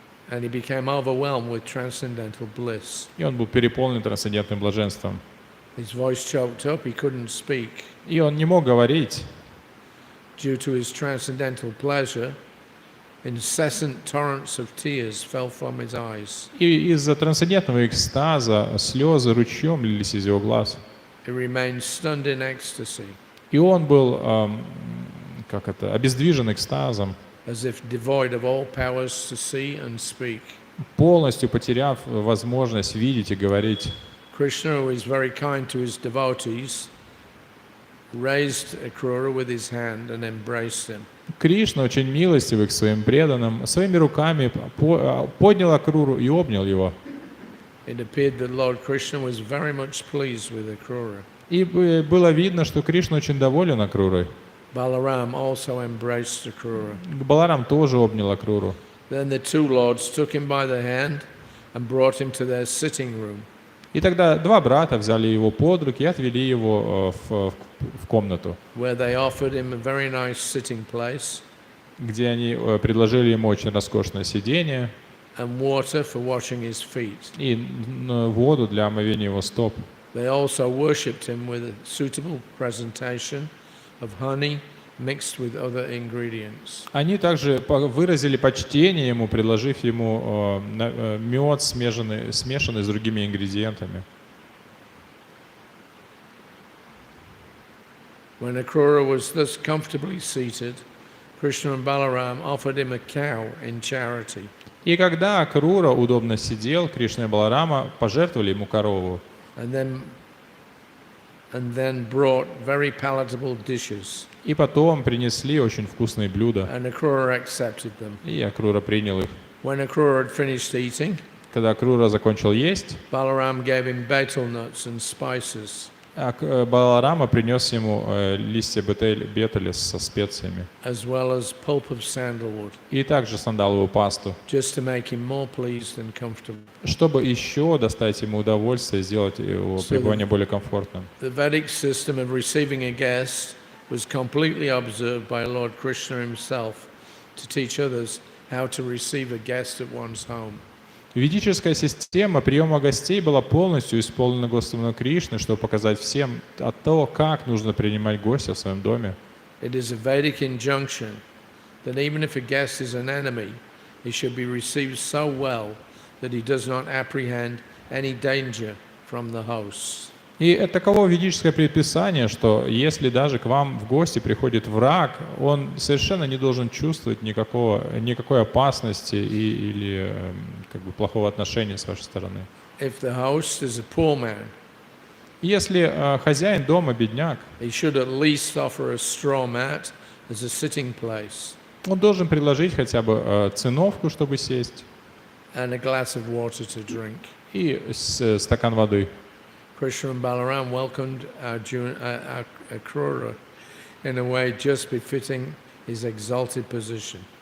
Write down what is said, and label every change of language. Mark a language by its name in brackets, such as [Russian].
[English] And he became overwhelmed with transcendental bliss. [Russian] И он был переполнен трансцендентным блаженством. [English] His voice choked up, he couldn't speak. [Russian] И он не мог говорить. [English] Due to his transcendental pleasure, incessant torrents of tears fell from his eyes. [Russian] И из-за трансцендентного экстаза слезы ручьем лились из его глаз. [English] He remained stunned in ecstasy. [Russian] И он был, обездвижен экстазом, [English] As if devoid of all powers to see and speak. [Russian] полностью потеряв возможность видеть и говорить. [English] Krishna, who is very kind to his devotees, raised Akrura with his hand and embraced him. [Russian] Кришна, очень милостивый к своим преданным, своими руками поднял Акруру и обнял его. [English] It appeared that Lord Krishna was very much pleased with Akrura. [Russian] И было видно, что Кришна очень доволен Акрурой. [English] Balaram also embraced Akrura. [Russian] Баларам тоже обнял Акруру. [English] Then the two lords took him by the hand and brought him to their sitting room. [Russian] И тогда два брата взяли его под руки и отвели его в комнату, [English] Where they offered him a very nice sitting place [Russian] где они предложили ему очень роскошное сиденье [English] and water for washing his feet. [Russian] и воду для омовения его стоп. [English] They also worshipped him with a suitable presentation of honey mixed with other ingredients. [Russian] Они также выразили почтение ему, предложив ему мед, смешанный с другими ингредиентами. [English] When Akrura was thus comfortably seated, Krishna and Balaram offered him a cow in charity. [Russian] И когда Акрура удобно сидел, Кришна и Баларама пожертвовали ему корову. [English] and then brought very palatable dishes, [Russian] И потом принесли очень вкусные блюда, [English] and Akrura accepted them. [Russian] и Акрура принял их. [English] When Akrura had finished eating, [Russian] Когда Акрура закончил есть, [English] Balaram gave him betel nuts and spices, [Russian] Баларама принес ему листья бетеля со специями, [English] as well as pulp of sandalwood, [Russian] и также сандаловую пасту, [English] just to make him more pleased and comfortable. [Russian] чтобы еще достать ему удовольствие и сделать его пребывание более комфортным. [English] The Vedic system of receiving a guest was completely observed by Lord Krishna himself to teach others how to receive a guest at one's home. [Russian] Ведическая система приема гостей была полностью исполнена Господом Кришной, чтобы показать всем то, как нужно принимать гостя в своем доме. [English] It is a Vedic injunction that even if a guest is an enemy, he should be received so well that he does not apprehend any danger from the host. [Russian] И это таково ведическое предписание, что если даже к вам в гости приходит враг, он совершенно не должен чувствовать никакой опасности или как бы плохого отношения с вашей стороны. [English] If the host is a poor man, [Russian] Если хозяин дома бедняк, [English] he should at least offer a straw mat as a sitting place [Russian] он должен предложить хотя бы циновку, чтобы сесть, [English] and a glass of water to drink. [Russian] и стакан воды. [English] Krishna and Balaram welcomed Akrura in a way just befitting his exalted position.